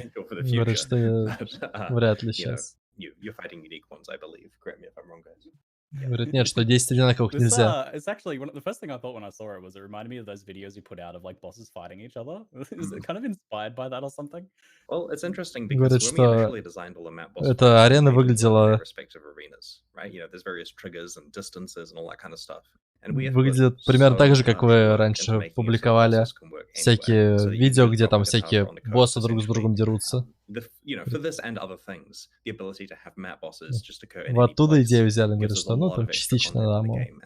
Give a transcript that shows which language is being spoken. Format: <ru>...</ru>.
<ru>Говорит, что вряд ли сейчас.</ru> <en>You're fighting unique ones, I believe. Correct me if I'm wrong, guys.</en> <ru>Говорит, нет, что 10 одинаковых нельзя.</ru> <en>It's actually the first thing I thought when I saw it was it reminded me of those videos you put out of like bosses fighting each other. Is it kind of inspired by that or something? Well, it's interesting because when we initially designed all the map bosses,</en> <ru>эта арена выглядела...</ru> <en>right? You know, there's various triggers and distances and all that kind of stuff.</en> <ru>Выглядит примерно так же, как вы раньше публиковали всякие видео, где там всякие боссы друг с другом дерутся. Вы оттуда идею взяли, говорят, что ну там частично, да, мол.</ru>